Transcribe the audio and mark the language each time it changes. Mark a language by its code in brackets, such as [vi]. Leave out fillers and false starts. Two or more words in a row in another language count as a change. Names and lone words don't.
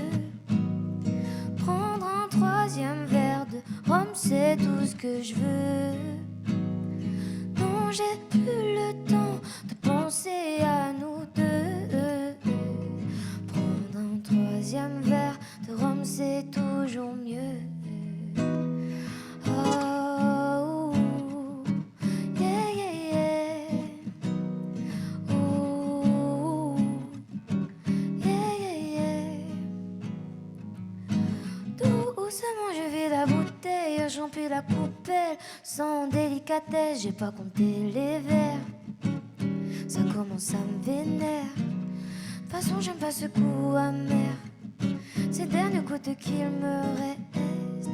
[fr] Prendre un troisième verre de rhum, c'est tout ce que je veux. Non, j'ai plus le temps de penser à nous deux. Prendre un troisième verre de rhum, c'est toujours mieux. [en] Oh, yeah, yeah, yeah. Oh, yeah, yeah, yeah. [fr] Doucement, je vide la bouteille, j'emplis la coupelle. Sans délicatesse, j'ai pas compté les verres. Ça commence à me vénère. De toute façon, j'aime pas ce goût amer. Ces dernières gouttes qu'il me reste.